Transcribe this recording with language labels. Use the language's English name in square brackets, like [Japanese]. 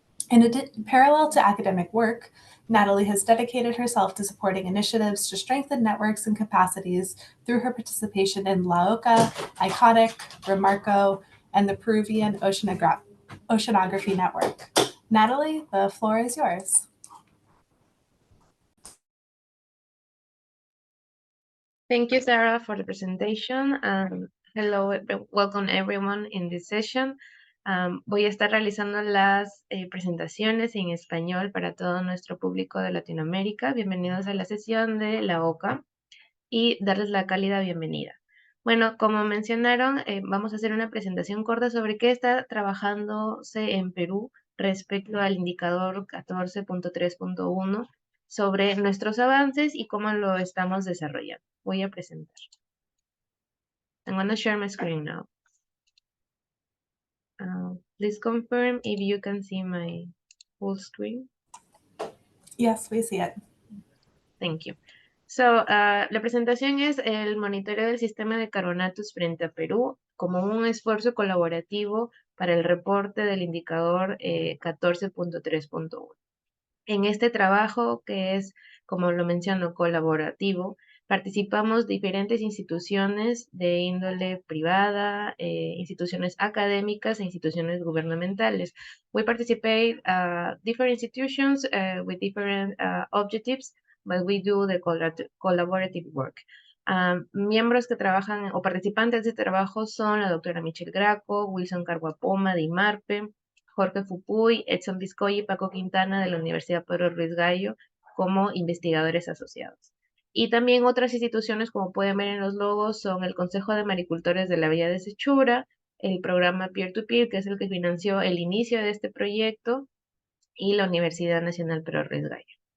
[English] In parallel to academic work, Natalie has dedicated herself to supporting initiatives to strengthen networks and capacities through her participation in La Oca, ICONIC, Remarco, and the Peruvian Oceanography Network. Natalie, the floor is yours. Thank you, Sarah, for the presentation. Hello, welcome everyone in this session. [Spanish] Voy a estar realizando las presentaciones en español para todo nuestro público de Latinoamérica. Bienvenidos a la sesión de La Oca y darles la cálida bienvenida. Bueno, como mencionaron, vamos a hacer una presentación corta sobre qué está trabajándose en Perú respecto al indicador 14.3.1 sobre nuestros avances y cómo lo estamos desarrollando. Voy a presentar. [English] I'm going to share my screen now. Please confirm if you can see my full screen. Yes, we see it. Thank you. [Spanish] So, la presentación es el monitoreo del sistema de carbonatos frente a Perú como un esfuerzo colaborativo para el reporte del indicador 14.3.1. En este trabajo, que es, como lo menciono, colaborativo, participamos diferentes instituciones de índole privada, instituciones académicas e instituciones gubernamentales. [English] We participate different institutions with different objectives, but we do the collaborative work. [Spanish] Miembros que trabajan o participantes de este trabajo son la doctora Michelle Graco, Wilson Carguapoma de IMARPE, Jorge Fupuy, Edson Vizcoy y Paco Quintana de la Universidad Pedro Ruiz Gallo como investigadores asociados. Y también otras instituciones, como pueden ver en los logos, son el Consejo de Maricultores de la Bahía de Sechura, el programa Peer-to-Peer, que es el que financió el inicio de este proyecto, y la Universidad Nacional Pedro Ruiz Gallo.